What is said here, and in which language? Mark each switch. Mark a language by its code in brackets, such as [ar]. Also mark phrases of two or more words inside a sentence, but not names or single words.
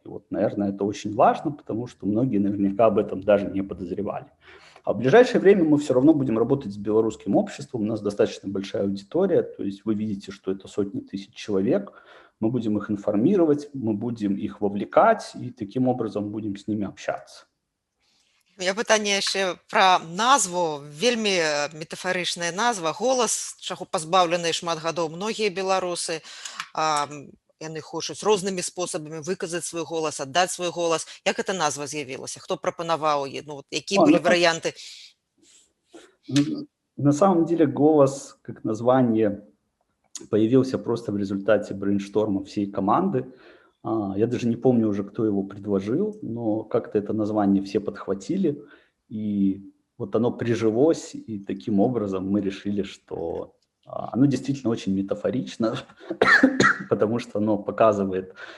[ru] И вот, наверное, это очень важно, потому что многие наверняка об этом даже не подозревали. А в ближайшее время мы все равно будем работать с белорусским обществом, у нас достаточно большая аудитория, то есть вы видите, что это сотни тысяч человек, мы будем их информировать, мы будем их вовлекать и таким образом будем с ними общаться. [be] У меня пытанне яшчэ пра назву, вельмі метафарычная назва, голас, чаго пазбаўленыя шмат гадоў многія беларусы. Яны хочуць рознымі спосабамі выказаць свой голас, аддаць свой голас. Як эта назва з'явілася? Хто прапанаваў яе? Ну, якія былі варыянты? [ru] На самом деле «Голос» как название появился просто в результате брейншторма всей команды. Я даже не помню уже, кто его предложил, но как-то это название все подхватили, и вот оно прижилось, и таким образом мы решили, что оно действительно очень метафорично, потому что оно показывает,